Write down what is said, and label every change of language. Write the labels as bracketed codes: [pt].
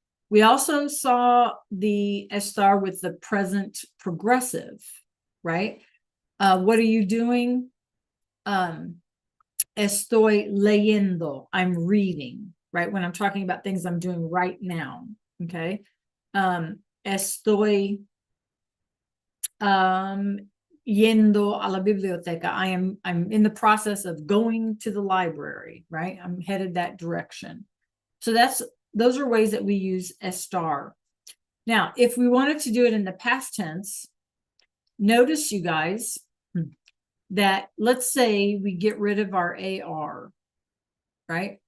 [en] We also saw the estar with the present progressive, right? What are you doing? Estoy leyendo, I'm reading, right? When I'm talking about things I'm doing right now, okay? [es] Estoy yendo a la biblioteca. [en] I'm in the process of going to the library, right? I'm headed that direction. So those are ways that we use estar. Now, if we wanted to do it in the past tense, notice, you guys, that let's say we get rid of our AR, right?